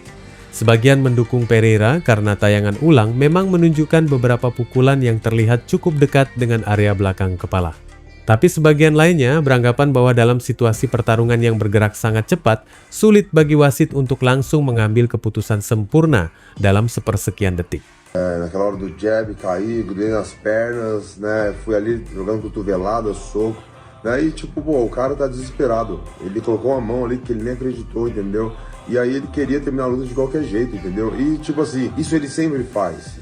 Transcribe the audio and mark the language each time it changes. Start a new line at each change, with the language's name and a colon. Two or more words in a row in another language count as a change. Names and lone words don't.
Indonesian: Sebagian mendukung Pereira karena tayangan ulang memang menunjukkan beberapa pukulan yang terlihat cukup dekat dengan area belakang kepala. Tapi sebagian lainnya beranggapan bahwa dalam situasi pertarungan yang bergerak sangat cepat, sulit bagi wasit untuk langsung mengambil keputusan sempurna dalam sepersekian detik.
Portuguese: Naquela hora do jab, caí, grudei nas pernas, né? Fui ali jogando cotovelada, soco. Daí, tipo, pô, o cara tá desesperado. Ele colocou uma mão ali que ele nem acreditou, entendeu? E aí ele queria terminar a luta de qualquer jeito, entendeu? E tipo assim, isso ele sempre faz.